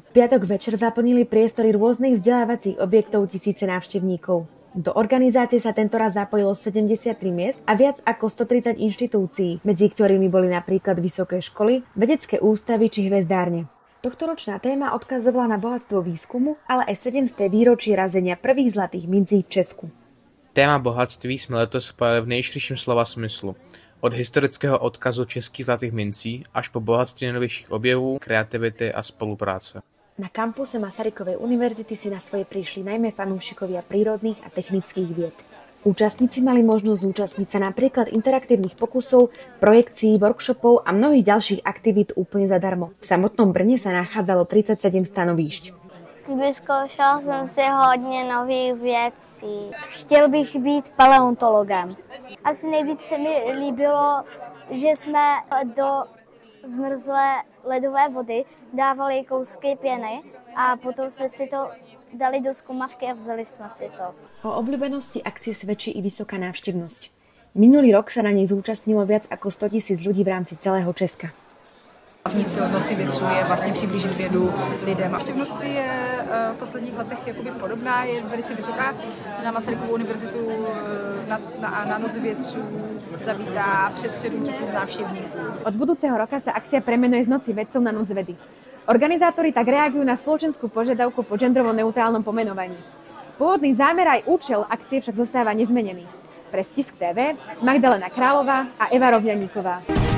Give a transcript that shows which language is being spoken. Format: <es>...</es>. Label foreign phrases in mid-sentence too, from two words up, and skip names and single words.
<sk>V piatok večer zaplnili priestory rôznych vzdelávacích objektov tisíce návštevníkov. Do organizácie sa tentoraz zapojilo 73 miest a viac ako 130 inštitúcií, medzi ktorými boli napríklad vysoké školy, vedecké ústavy či hvezdárne. Tohtoročná téma odkazovala na bohatstvo výskumu, ale aj 700. výročí razenia prvých zlatých mincí v Česku.</sk> <cs>Téma bohatství jsme letos spojili v nejširším slova smyslu. Od historického odkazu českých zlatých mincí až po bohatství nejnovějších objevů, kreativity a spolupráce.</cs> <sk>Na kampuse Masarykovej univerzity si na svoje prišli najmä fanúšikovia prírodných a technických vied. Účastníci mali možnosť zúčastniť sa napríklad interaktívnych pokusov, projekcií, workshopov a mnohých ďalších aktivít úplne zadarmo. V samotnom Brně sa nachádzalo 37 stanovíšť.</sk> <cs>Vyzkoušela jsem si hodně nových věcí. Chtěl bych být paleontologem. Asi nejvíc se mi líbilo, že jsme do zmrzlé ledové vody dávali kousky pěny a potom jsme si to dali do zkumavky a vzali jsme si to.</cs> <sk>O obľúbenosti akcie svedčí i vysoká návštevnosť. Minulý rok sa na nej zúčastnilo viac ako 100 000 ľudí v rámci celého Česka.</sk> <cs>Hlavní cíl Noci vědců je vlastně přiblížit vědu lidem. Návštěvnost je v posledních letech jakoby podobná, je velice vysoká. Na Masarykovu univerzitu na Noc vědců zavítá přes 7 000 návštěvníků.</cs> <sk>Od budúceho roka sa akcia premenuje z Noci vedcov na Noc vedy. Organizátori tak reagujú na spoločenskú požiadavku po gendrovo neutrálnom pomenovaní. Pôvodný zámer aj účel akcie však zostáva nezmenený. Pre Stisk TV Magdalena Králová a Eva Rovňaníková.</sk>